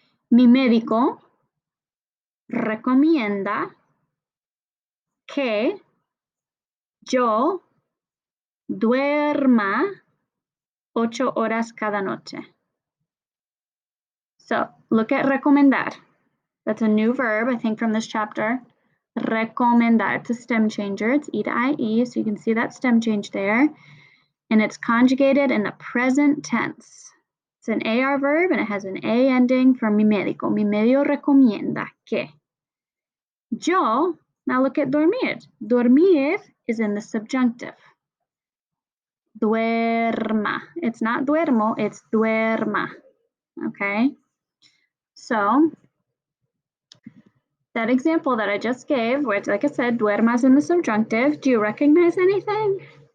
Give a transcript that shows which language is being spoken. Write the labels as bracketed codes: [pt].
[es] Mi médico recomienda que yo duerma 8 horas cada noche. [en] So look at recomendar. That's a new verb, I think, from this chapter. Recomendar. It's a stem changer. It's E to IE, so you can see that stem change there. And it's conjugated in the present tense. It's an AR verb, and it has an A ending for mi médico. [es] Mi médico recomienda que. [en] Yo, now look at dormir. Dormir is in the subjunctive. Duerma. It's not duermo, it's duerma. Okay? So, that example that I just gave, which, like I said, duermas in the subjunctive, do you recognize anything?